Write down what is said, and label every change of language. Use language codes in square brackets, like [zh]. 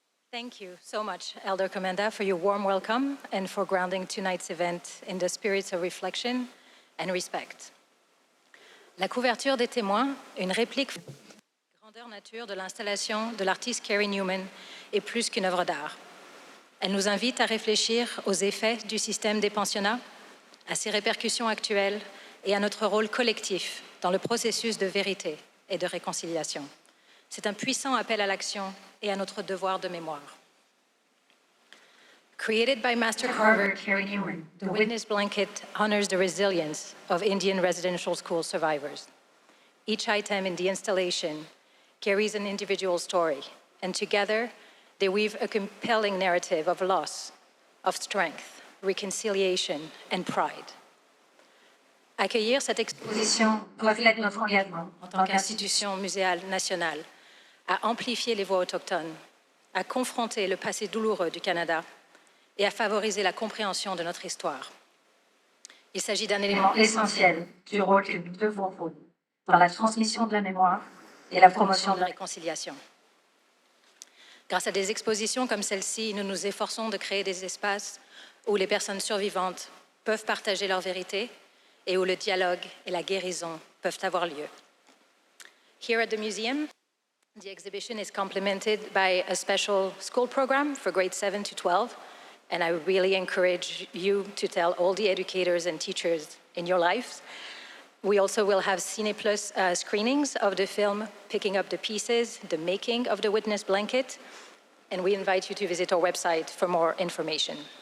[en] Thank you so much, Elder Commanda, for your warm welcome and for grounding tonight's event in the spirits of reflection and respect. [fr] La couverture des témoins, une réplique grandeur nature de l'installation de l'artiste Carey Newman, est plus qu'une œuvre d'art. Elle nous invite à réfléchir aux effets du système des pensionnats, à ses répercussions actuelles et à notre rôle collectif dans le processus de vérité et de réconciliation. C'est un puissant appel à l'action et à notre devoir de mémoire. [en] Created by master carver Carey Newman, the witness blanket honors the resilience of Indian residential school survivors. Each item in the installation carries an individual story, and together they weave a compelling narrative of loss, of strength, reconciliation, and pride. [fr] Accueillir cette exposition reflète notre engagement en tant qu'institution muséale nationale à amplifier les voix autochtones, à confronter le passé douloureux du Canada et à favoriser la compréhension de notre histoire. Il s'agit d'un élément essentiel du rôle que nous devons jouer dans la transmission de la mémoire et la promotion de la réconciliation. Grâce à des expositions comme celle-ci, nous nous efforçons de créer des espaces où les personnes survivantes peuvent partager leur vérité et où le dialogue et la guérison peuvent avoir lieu. [en] Here at the museum, the exhibition is complemented by a special school program for grades 7 to 12, and I really encourage you to tell all the educators and teachers in your lives. We also will have Cine Plus screenings of the film Picking Up the Pieces, the making of the witness blanket, and we invite you to visit our website for more information.